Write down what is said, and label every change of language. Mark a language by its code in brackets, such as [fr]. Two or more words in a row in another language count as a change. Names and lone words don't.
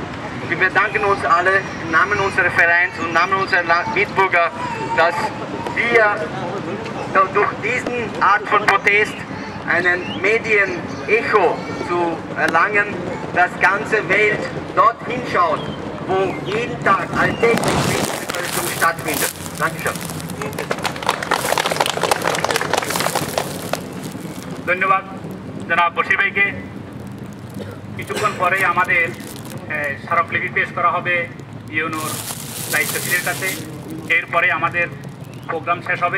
[de] Wir bedanken uns alle im Namen unseres Vereins und im Namen unserer Mitbürger, dass wir durch diesen Art von Protest einen Medienecho zu erlangen, dass ganze Welt dorthin schaut, wo jeden Tag alltäglich Menschenrechtsverletzung stattfindet. Dankeschön. [bn] ধন্যবাদ জনাব বশির ভাইকে। কিছুক্ষণ পরেই আমাদের স্মারকলিপি পেশ করা হবে ইউনোর দায়িত্বশীলের কাছে। এরপরে আমাদের প্রোগ্রাম শেষ হবে।